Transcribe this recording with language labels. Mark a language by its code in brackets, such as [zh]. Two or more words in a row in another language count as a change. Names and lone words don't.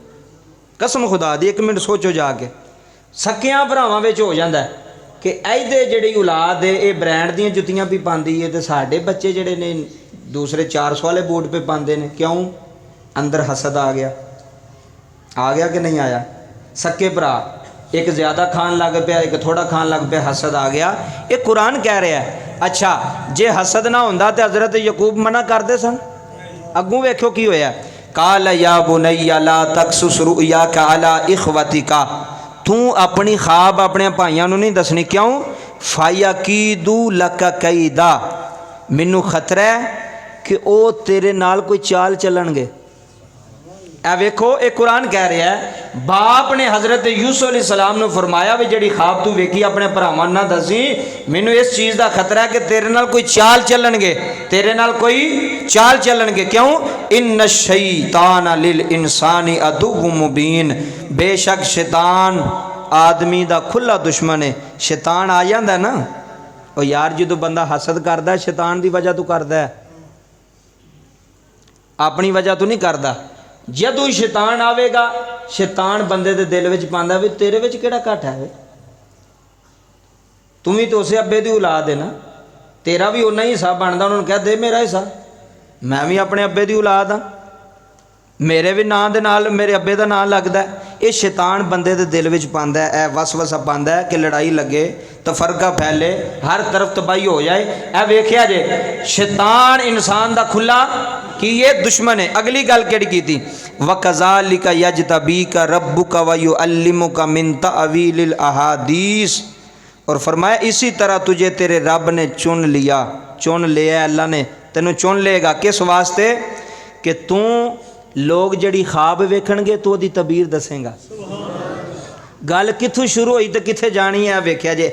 [pa] قسم خدا دی، اک منٹ سوچو جا کے، سکیاں بھراواں وچ ہو جاتا ہے کہ ایہدے جیہڑی اولاد ہے یہ برانڈ دی جتیاں بھی پاتی ہے، تو ساڈے بچے جیہڑے نے دوسرے 400 والے بوٹ پے پاتے ہیں. کیوں? اندر حسد آ گیا کہ نہیں آیا? سکے بھرا اک زیادہ کھان لگ پیا، اک تھوڑا کھان لگ پیا، حسد آ گیا. [ur] یہ قرآن کہہ رہا ہے. [pa] اچھا جے حسد نہ ہوندا تو حضرت یعقوب منع کرتے سن. اگوں ویکھو کی ہویا, [ar] قال يا بني لا تقصص رؤياك على إخوتك, [pa] تو اپنی خواب اپنے بھائیوں نہیں دسنی. کیوں? [ar] فيكيدوا لك كيدا, [pa] مینوں خطرہ ہے کہ وہ تیرے نال کوئی چال چلنگے. اے ویکھو یہ قرآن کہہ رہا ہے، باپ نے حضرت یوسف علیہ السلام نے فرمایا بھی جیہڑی خواب تو ویکھی اپنے بھراواں نہ دسی، مینوں اس چیز کا خطرہ ہے کہ تیرے نال کوئی چال چلنگے، تیرے نال کوئی چال چلنگے. کیوں? [ar] إن الشيطان للإنسان عدو مبين, [ur] بےشک شیطان آدمی کا کھلا دشمن ہے. شیطان آ جاتا ہے نا، اور یار جو بندہ حسد کرتا ہے شیطان کی وجہ تو کرتا ہے، اپنی وجہ تو نہیں کرتا. [pa] جدوں شیطان آوے گا، شیطان بندے دے دل وچ پاندا بھی تیرے وچ کیہڑا گھٹ ہے، تو بھی تو اس ابے دی اولاد ہے نا، تیرا بھی اونا ہی حصہ بنتا. انہوں نے کہا دے میرا حصہ، میں بھی اپنے ابے دی اولاد ہاں، میرے بھی ناں دے نال میرے ابے دا ناں لگدا ہے. یہ شیطان بندے دے دل وچ پاندا ہے، وسوسہ پاندا ہے کہ لڑائی لگے، تفرقہ پھیلے، ہر طرف تباہی ہو جائے. اے ویکھیا جے شیطان انسان دا کھلا کہ یہ دشمن ہے. اگلی گل کیہڑی کیتی, [ar] وكذلك يجتبيك ربك ويعلمك من تأويل الأحاديث, [ur] اور فرمایا اسی طرح تجھے تیرے رب نے چن لیا, [pa] چن لیا اللہ نے تینوں چن لے گا. کس واسطے? کہ تو لوک جیہڑی خواب ویکھنگے تو اوہدی تعبیر دسے گا. گل کتھوں شروع ہوئی تو کتھے جانی ہے ویکھیا جے.